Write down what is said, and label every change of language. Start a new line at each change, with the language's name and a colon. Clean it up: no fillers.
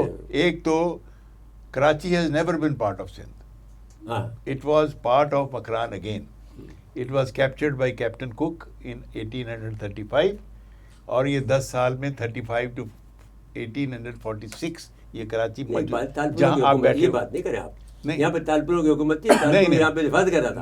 Urdu: ایک تو
English: Karachi has never been part of Sindh. It was part of Makran again. It was captured by Captain Cook in 1835,
Urdu: اور یہ 10 سال میں 35 to 1846 یہ کراچی جہاں آپ بیٹھے. یہ بات نہیں کریں آپ, یہاں پہ تالپوروں کی حکومت تھی, یہاں پہ حفاظت کر رہا تھا.